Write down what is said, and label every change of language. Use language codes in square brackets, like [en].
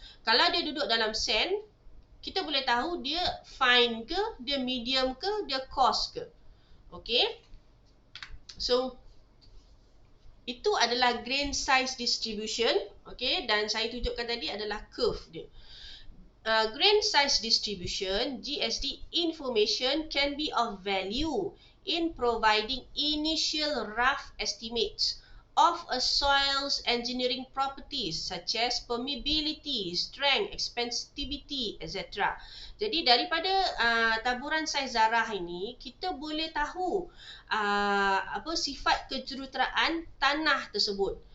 [ms] Kalau dia duduk dalam sand, kita boleh tahu dia fine ke, dia medium ke, dia coarse ke. Okey. So itu adalah grain size distribution. Okey, dan saya tunjukkan tadi adalah curve dia. [en] Grain size distribution, GSD information can be of value in providing initial rough estimates of a soil's engineering properties such as permeability, strength, expansivity, etc. [ms] Jadi daripada taburan saiz zarah ini kita boleh tahu sifat kejuruteraan tanah tersebut.